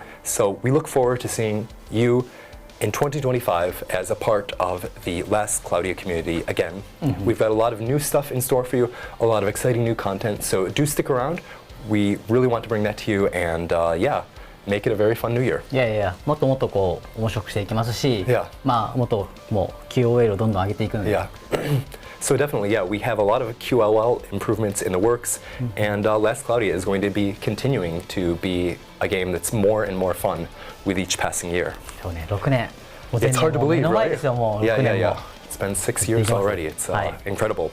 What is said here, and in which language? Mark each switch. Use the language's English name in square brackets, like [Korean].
[English] So we look forward to seeing you in 2025 as a part of the Last Cloudia community again. We've got a lot of new stuff in store for you, a lot of exciting new content, so do stick around. We really want to bring that to you and make it a very fun new year. [Japanese] もっともっとこう面白くしていきますし、まあもっともう QOL をどんどん上げていくので。 [English] So definitely, we have a lot of QLL improvements in the works, and Last Cloudia is going to be continuing to be a game that's more and more fun with each passing year. [Japanese] そうね、6年。 [English] It's hard to believe, right? Yeah. It's been 6 years already. It's incredible.